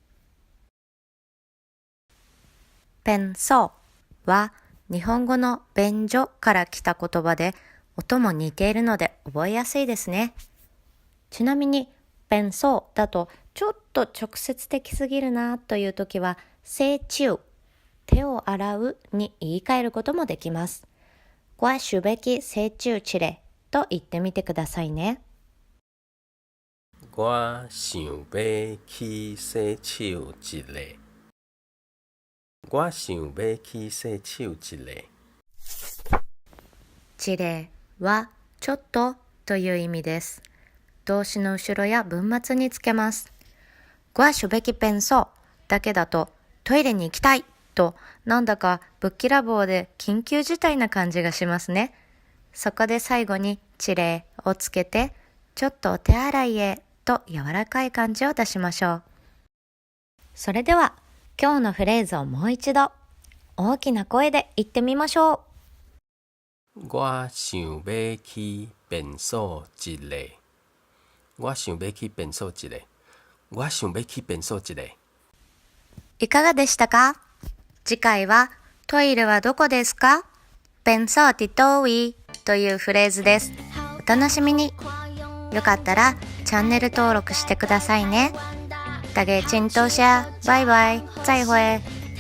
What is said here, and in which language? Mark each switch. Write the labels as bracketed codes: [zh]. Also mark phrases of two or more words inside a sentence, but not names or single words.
[ja] 便所は日本語の便所から来た言葉で音も似ているので覚えやすいですね。ちなみに便所だとちょっと直接的すぎるなという時は洗手、手を洗うに言い換えることもできます。 [nan] 我想要去洗手一下 [ja] と言ってみてくださいね。 [nan] 我想要去洗手一下。我想要去洗手一下。 [ja] 一例はちょっとという意味です。動詞の後ろや文末につけます。 [nan] 我想要去便所 [ja] だけだとトイレに行きたいとなんだかぶっきらぼうで緊急事態な感じがしますね。そこで最後に一例をつけてちょっとお手洗いへと柔らかい感じを出しましょう。それでは今日のフレーズをもう一度大きな声で言ってみましょう。 [nan] 我想要去便所一下。我想要去便所一下。我想要去便所一下。 [ja] いかがでしたか？次回はトイレはどこですか？便所ってどういというフレーズです。お楽しみに。よかったらチャンネル登録してくださいね。 [nan] 大家请多下，拜拜，再会。